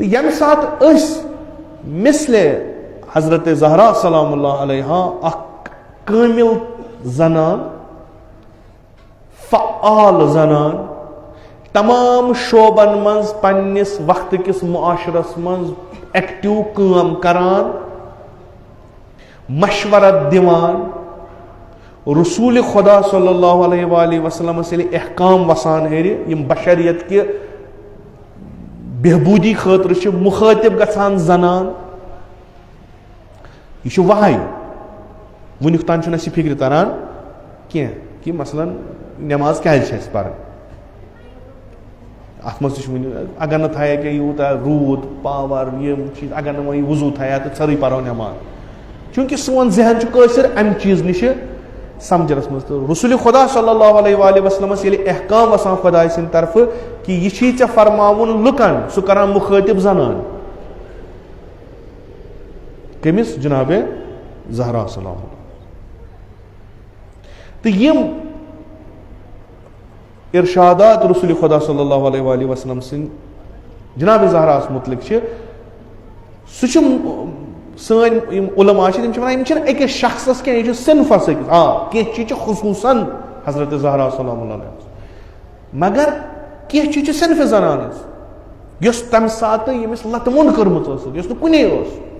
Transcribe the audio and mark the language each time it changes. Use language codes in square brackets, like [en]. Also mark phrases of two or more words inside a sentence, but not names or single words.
[ks] تہٕ ییٚمہِ ساتہٕ أسۍ مثلے حضرت زہرا [ar] سلام اللہ علیہا [ks] اکھ کٲمل زنان فعال زنان تمام شوبن منٛز پننِس وقتہٕ کِس معاشرس منٛز ایکٹیو کٲم کران مشورت دِوان رسول خدا [ar] صلی اللہ علیہ وآلہ وسلمس [ks] ییٚلہِ احکام وسان ہیرِ یِم بشریت کہِ بہبوٗدی خٲطرٕ چھِ مُخٲطب گژھان زنان یہِ چھُ وحی. وُنیُک تام چھُنہٕ اَسہِ فِکرِ تران کینٛہہ کہِ مثلاً نٮ۪ماز کیازِ چھِ اَسہِ پرٕنۍ. اتھ منٛز تہِ چھُ وُنہِ اگر نہٕ تھایہِ کینٛہہ یوٗتاہ روٗد پاور یِم چیٖز اگر نہٕ وۄنۍ وضوٗ تھایہِ تہٕ ژھرٕے پرو نٮ۪ماز چوٗنٛکہِ سون ذہن چھُ کٲشِر امہِ چیٖز نِشہِ سمجھنس منٛز. تہٕ رسول خدا [ar] صلی اللہ علیہ وآلہ وسلمس [ks] ییٚلہِ احکام وسان خۄداے سٕنٛدِ طرفہٕ کہِ یہِ چھی ژےٚ فرماوُن لُکن سُہ کران مُخٲطب زنان کٔمِس جناب زہرا سلام. تہٕ یِم ارشادات رسول خدا [ar] صلی اللہ علیہ وآلہ وسلم [ks] سٕنٛدۍ جناب زہراہس متعلق چھِ سُہ چھُ سٲنۍ یِم علما چھِ تِم چھِ ونان یِم چھِنہٕ أکِس شخصس کینٛہہ یہِ چھُ صنفس أکِس کینٛہہ چیٖز چھِ خصوٗصن حضرت زہرا [ar] سلام اللہ علیہ [ks] مگر کینٛہہ چیٖز چھِ صنفہِ زنان ہٕنٛز یۄس تمہِ ساتہٕ ییٚمِس لتہٕ موٚنٛڈ کٔرمٕژ ٲسٕکھ یۄس نہٕ کُنے ٲس.